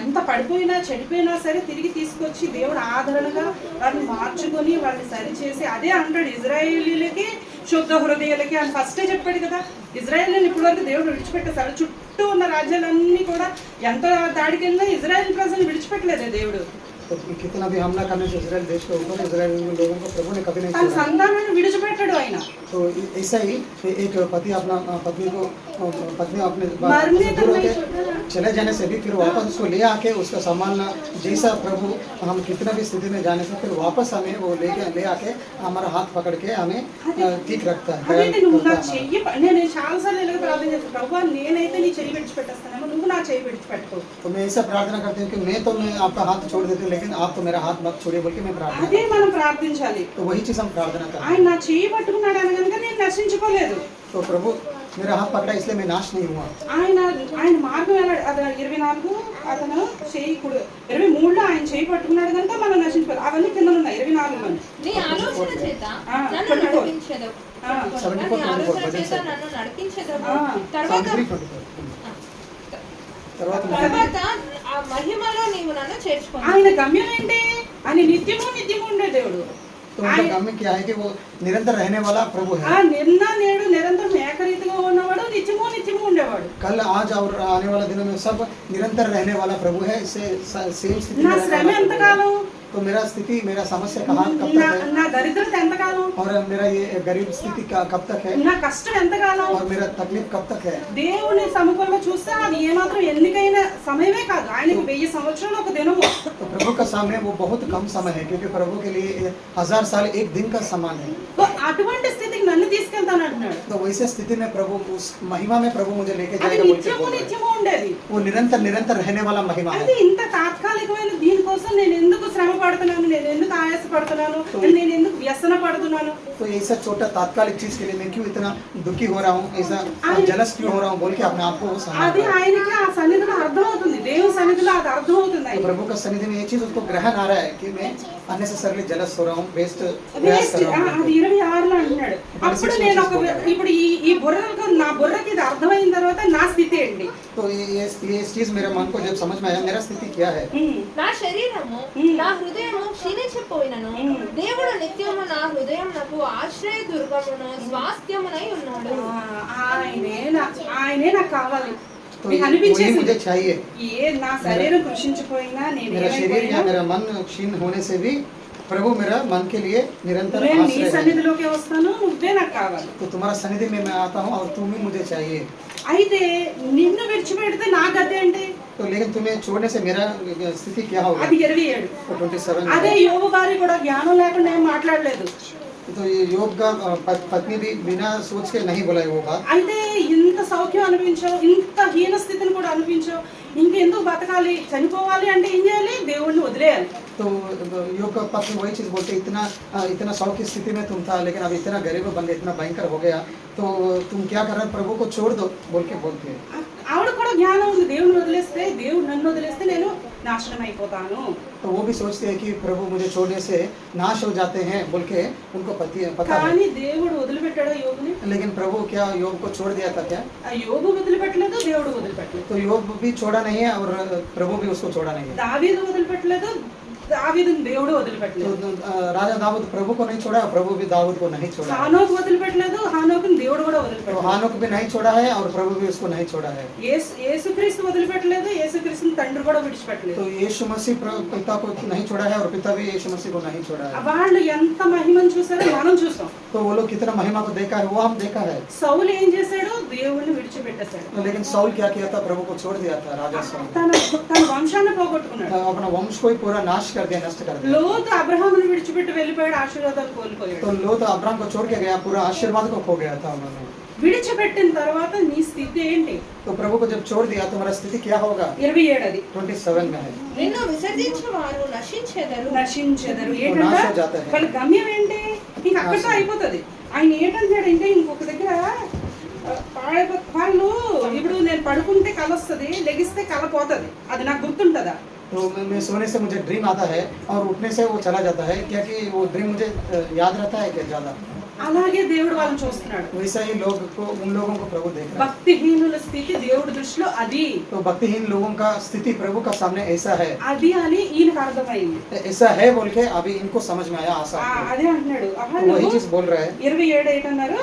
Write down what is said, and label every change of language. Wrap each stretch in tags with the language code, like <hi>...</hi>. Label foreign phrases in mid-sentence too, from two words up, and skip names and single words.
<te>ఎంత పడిపోయినా చెడిపోయినా సరే తిరిగి తీసుకొచ్చి దేవుడు ఆదరణగా వాళ్ళని మార్చుకొని వాళ్ళని సరిచేసి అదే అంటాడు ఇజ్రాయేలీలకి శుద్ధ హృదయాలకి అని ఫస్టే చెప్పాడు కదా. ఇజ్రాయేల్ని ఇప్పటి వరకు దేవుడు విడిచిపెట్టేశారు. చుట్టూ ఉన్న రాజ్యాలన్నీ కూడా ఎంత దాడికి వెళ్ళినా ఇజ్రాయేల్ ప్రజల్ని విడిచిపెట్టలేదే దేవుడు.</te> <hi>तो कितना भी हमला करने से इसराइल देश के ऊपर इसराइल लोगों को प्रभु ने कभी नहीं</hi> <te>తన</te> <hi>छोड़ा।</hi> <te>సంతానాన్ని విడిచిపెట్టాడు ఆయన.</te> <hi>तो ऐसा ही एक पति अपना पत्नी अपने मरने से तक दूर नहीं होके छोड़ा। चले जाने से भी फिर वापस उसको ले आके उसका संभालना, जैसा प्रभु हम कितना भी स्थिति में जाने से फिर वापस हमें वो ले आके हमारा हाथ पकड़ के हमें ठीक रखता है,</hi> <te>అదే</te> <hi>ख्याल</hi> <te>నువ్వు నా</te> <hi>करता है हमारा।</hi> <te>చెయ్యి నేను చాలాసార్లు ఇలాగ ప్రార్థన చేస్తాను, ప్రభు నేనైతే నీ చెయ్యి విడిచిపెట్టేస్తానేమో, నువ్వు నా చెయ్యి విడిచిపెట్టుకో.</te> <hi>तो मैं ऐसा प्रार्थना करती हूँ कि मैं आपका हाथ छोड़ देती हूँ, लेकिन आप तो मेरा हाथ मत छोड़िए बोल के मैं प्रार्थना</hi> <te>అదే</te> <hi>करती</hi> <te>మనం ప్రార్థించాలి.</te> <hi>हूँ। तो वही चीज़ हम प्रार्थना करते</hi> <te>ఆయన</te> <hi>हैं।</hi> <te>నా చెయ్యి పట్టుకున్నాడు అనగా నేను నశించుకోలేదు.</te> <hi>तो प्रभु मेरा हाथ पकड़ा इसलिए मैं नाश नहीं हुआ।</hi> <te>ఆయన మార్గం ఎలా అతను 24 అతను చెయ్యి 23లో ఆయన చెయ్యి పట్టుకున్నాడు కనుక మనం నశించుకోలేదు. అవన్నీ కింద ఉన్నాయి 24 నీ ఆలోచన చేత నన్ను 24. నడిపించెదవు. ఆ, 74, నీ ఆలోచన 24, చేత నన్ను నడిపించెదవు. ఆ. తర్వాత 23, తర్వాత తర్వాత ఆ మహిమలో నీవు నన్ను చేర్చుకున్నావు. ఆయన గమ్యం ఏంటి? ఆయన నిత్యము ఉండే దేవుడు.</te> <hi>तो उनका गम्य क्या है कि वो निरंतर रहने वाला प्रभु</hi> <te>ఆ</te> <hi>है।</hi> <te>నిన్న నేడు నిరంతరం ఏకరీతిగా ఉన్నవాడు, నిత్యము ఉండేవాడు.</te> <hi>कल आज और आने वाला दिनों में सब निरंतर रहने वाला प्रभु है। इससे सेम स्थिति</hi> <te>నా</te> <hi>में रहने</hi> <te>శ్రమ</te> <hi>वाला प्रभु</hi> <te>ఎంతకాలం?</te> <hi>है। तो मेरा स्थिति, मेरा समस्या कहाँ कब तक है,</hi> <te>నా దరిద్రత ఎంతకాలం?</te> <hi>और मेरा ये गरीब स्थिति कब तक है,</hi> <te>నా కష్టం ఎంతకాలం?</te> <hi>और मेरा तकलीफ कब तक है।</hi> <te>దేవుని సముఖంలో చూస్తే అది ఏమాత్రం ఎన్నికైన సమయమే కాదు. ఆయనకి 1000 సంవత్సరాలు ఒక దినము.</te> <hi>तो प्रभु का सामने वो बहुत कम समय है, क्योंकि प्रभु के लिए 1000 साल एक दिन का समान है।</hi> <te>అటువంటి స్థితికి నన్ను తీసుకెళ్తాను అంటున్నాడు.</te> <hi>तो वैसे स्थिति में प्रभु, उस महिमा में प्रभु मुझे लेके जाएगा बोल के बोल रहे हैं।</hi> <te>నిత్యము ఉండేది.</te> <hi>वो निरंतर रहने वाला महिमा</hi> <te>అయితే</te> <hi>है।</hi> <te>ఇంత తాత్కాలికమైన దీనికోసం నేను ఎందుకు శ్రమ పడుతున్నాను, నేను ఎందుకు ఆయాస పడుతున్నాను, నేను ఎందుకు వ్యసన పడుతున్నాను?</te> <hi>तो ऐसा छोटा तात्कालिक चीज के लिए मैं क्यों इतना दुखी हो रहा हूँ, ऐसा जलस क्यों हो रहा हूँ बोल के अपने आप को वो समझ</hi> <te>అది</te> <hi>रहा है।</hi> <te>ఆయనకి ఆ సన్నిధిలో అర్థమవుతుంది. దేవుని సన్నిధిలో అది అర్థమవుతుంది.</te> <hi>तो प्रभु का सन्निधि में ये चीज उसको ग्रहण आ रहा है कि मैं अननेसेसरली जलस हो रहा हूँ, वेस्ट प्रयास</hi> <te>వేస్ట్.</te> <hi>कर रहा हूँ।</hi> <te>అది 26లో అంటున్నాడు. అప్పుడు నేను ఇప్పుడు ఈ బుర్రకు నా బుర్రకి ఇది అర్థమైన తర్వాత నా స్థితి ఏంటి?</te> <hi>तो ये चीज मेरे मन को जब समझ में आया, मेरा स्थिति क्या है।</hi> <te>నా శరీరము నా హృదయము క్షీణించిపోయినను దేవుడు నిత్యము నా హృదయం నాకు ఆశ్రయ దుర్గమును స్వాస్థ్యమునై ఉన్నాడు. ఆయనే నాకు కావాలి.</te> <hi>तो</hi> <te>మీకు</te> <hi>वही</hi> <te>అనిపించేసి</te> <hi>मुझे चाहिए।</hi> <te>నా శరీరం కృషించిపోయినా నేను</te> <hi>मेरा शरीर या</hi> <te>ఏమైపోయినా</te> <hi>मेरा मन क्षीण होने से भी प्रभु मेरा मन के लिए निरंतर</hi> <te>నేను నీ</te> <hi>आश्रय है।</hi> <te>సన్నిధిలోకి వస్తాను, నువ్వే నాకు కావాలి.</te> <hi>तो तुम्हारा सन्निधि में मैं आता हूँ और तुम ही मुझे चाहिए।</hi> <te>అయితే నిన్ను విడిచిపెడితే నా గతి ఏంటి?</te> <hi>तो लेकिन तुम्हें छोड़ने से मेरा स्थिति क्या होगा।</hi> <te>అది 27.</te> <hi>तो 27 में</hi> <te>అదే</te> <hi>है।</hi> <te>యోబు భార్య కూడా జ్ఞానం లేకుండా ఏం మాట్లాడలేదు.</te> <hi>तो ये योग का पत्नी भी बिना सोच के नहीं बोला है वो बात।</hi> <te>అయితే ఇంత సౌఖ్యం అనిపించావు, ఇంత హీన స్థితిని కూడా అనిపించావు, ఇంకెందుకు బతకాలి, చనిపోవాలి అంటే ఏం చేయాలి? దేవుణ్ణి వదిలేయాలి.</te> <hi>तो योग का पत्नी वही चीज बोलते, इतना सौख्य स्थिति में तुम था, लेकिन अब इतना गरीब बन गया, इतना भयंकर हो गया, तो तुम क्या कर रहे, प्रभु को छोड़ दो बोल के बोलते हैं।</hi> <te>ఆవిడ కూడా జ్ఞానం ఉంది. దేవుని వదిలేస్తే, దేవుడు నన్ను వదిలేస్తే నేను నాశనం అయిపోతాను.</te> <hi>तो वो भी सोचते हैं कि प्रभु मुझे छोड़ने से नाश हो जाते हैं बोल के उनको पता है।</hi> <te>కానీ దేవుడు వదిలిపెట్టాడు యోగుని.</te> <hi>लेकिन प्रभु क्या योग को छोड़ दिया था क्या।</hi> <te>ఆ యోగు వదిలిపెట్టలేదు, దేవుడు వదిలిపెట్టలేదు.</te> <hi>तो योग भी छोड़ा नहीं है और प्रभु भी उसको छोड़ा नहीं है।</hi> <te>దావీదు వదిలిపెట్టలేదు, దావీదుని దేవుడు</te> <hi>तो</hi> <te>వదిలిపెట్టలేదు.</te> <hi>राजा दाऊद प्रभु को नहीं छोड़ा, प्रभु भी दाऊद को नहीं छोड़ा।</hi> <te>హానోకు వదిలిపెట్టలేదు, హానోకుని దేవుడు కూడా</te> <hi>तो</hi> <te>వదిలిపెట్టలేదు.</te> <hi>हानोक भी नहीं छोड़ा है और प्रभु भी उसको नहीं छोड़ा है।</hi> <te>యేసుక్రీస్తు వదిలిపెట్టలేదు, యేసుక్రీస్తుని తండ్రి కూడా విడిచిపెట్టలేదు.</te> <hi>तो यीशु मसीह पिता को नहीं छोड़ा है और पिता भी यीशु मसीह को नहीं छोड़ा है।</hi> <te>వాళ్ళు ఎంత మహిమను చూసారో మనం చూసాం.</te> <hi>तो वो लोग कितना महिमा को देखा है वो हम देखा है।</hi> <te>సౌలు ఏం చేశాడు? దేవుణ్ణి విడిచిపెట్టేశాడు.</te> <hi>लेकिन साउल क्या किया था, प्रभु को छोड़ दिया था। राजा साउल</hi> <te>తన వంశాన్ని పోగొట్టుకున్నాడు.</te> <hi>अपना वंश को ही पूरा नाश कर दिया, नष्ट कर दिया।</hi> <te>లోతు అబ్రహాముని విడిచిపెట్టి వెళ్ళిపోయాడు, ఆశీర్వాదాలు కోల్పోయాడు.</te> <hi>तो लोत अब्राहम को छोड़ के गया, पूरा आशीर्वाद को खो गया था उन्होंने।</hi> <te>విడిచిపెట్టిన తర్వాత నీ స్థితి ఏంటి?</te> <hi>तो प्रभु को जब छोड़ दिया तो हमारा स्थिति क्या होगा।</hi> <te>27</te> <hi>27 में है।</hi> <te>నిన్ను విసర్జించు వారు నశించెదరు. నశించెదరు. నాశ ఏంటంటే</te> <hi>जाता है.</hi> <te>వాళ్ళ గమ్యం ఏంటి? ఇంక అక్కడితో అయిపోతుంది. ఆయన ఏంటంటాడు అంటే ఇంకొక దగ్గర వాళ్ళు ఇప్పుడు నేను పడుకుంటే కల వస్తుంది, లెగిస్తే కల పోతుంది. అది నాకు గుర్తుంటుందా?</te> <hi>तो मैं सोने से मुझे ड्रीम आता है और उठने से वो चला जाता है, क्या कि वो ड्रीम मुझे याद रहता है क्या ज़्यादा।</hi> <te>అలాగే దేవుడు వాళ్ళని చూస్తున్నాడు.</te> <hi>वैसा ही लोग को उन लोगों को प्रभु देख रहा है।</hi> <te>భక్తిహీనుల స్థితి దేవుడి దృష్టిలో అది</te> <hi>तो भक्तिहीन लोगों का स्थिति प्रभु का सामने ऐसा है,</hi> <te>అది అని ఈయనకు అర్థమైంది.</te> <hi>ऐसा है बोल के अभी इनको समझ में आया आशा को।</hi> <te>అదే అంటున్నాడు.</te> <hi>तो वही चीज बोल रहा है।</hi> <te>27 ఏంటన్నారు?</te>